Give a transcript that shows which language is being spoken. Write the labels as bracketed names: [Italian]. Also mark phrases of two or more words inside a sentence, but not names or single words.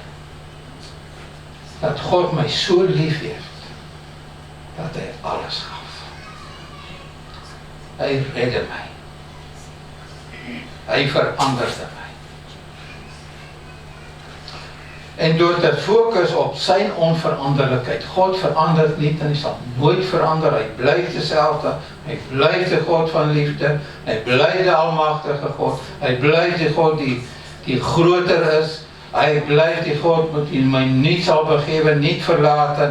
[Dutch] Dat God mij zo lief heeft. Dat hij alles gaf. Hij redde mij. Hij veranderde mij. [Afrikaans] En door te fokus op sy onveranderlikheid. God verander nie en hy sal nooit verander. Hy bly dieselfde. Hy bly die God van liefde. Hy bly die almagtige God. Hy bly die God die groter is. Hy bly die God wat my nie sal begewe, nie verlaat.